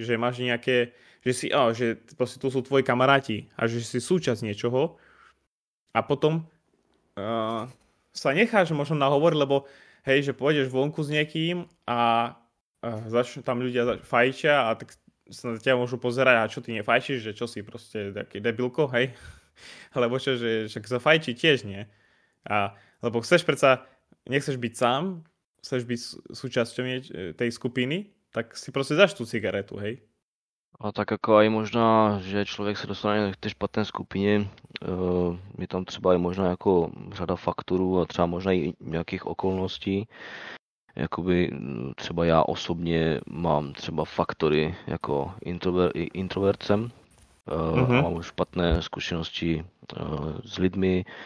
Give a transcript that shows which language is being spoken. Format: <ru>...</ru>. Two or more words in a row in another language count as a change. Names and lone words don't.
<sk>Že máš nejaké, že proste tu sú tvoji kamaráti a že si súčasť niečoho a potom sa necháš možno nahovoriť, lebo hej, že pôjdeš vonku s niekým a začnú tam ľudia fajčia a tak sa na ťa môžu pozerať, a čo ty nefajčíš, že čo si proste taký debilko, hej? Lebo čo, že sa fajčí tiež nie. Lebo nechceš byť sám, chceš byť súčasťou tej skupiny, tak si proste zaš tú cigaretu, hej?</sk> <cs>A tak jako i možná, že člověk se dostane k té špatné skupině, je tam třeba i možná jako řada faktorů a třeba možná i nějakých okolností. Jakoby třeba já osobně mám třeba faktory jako introvert jsem, a mám už špatné zkušenosti s lidmi.</cs>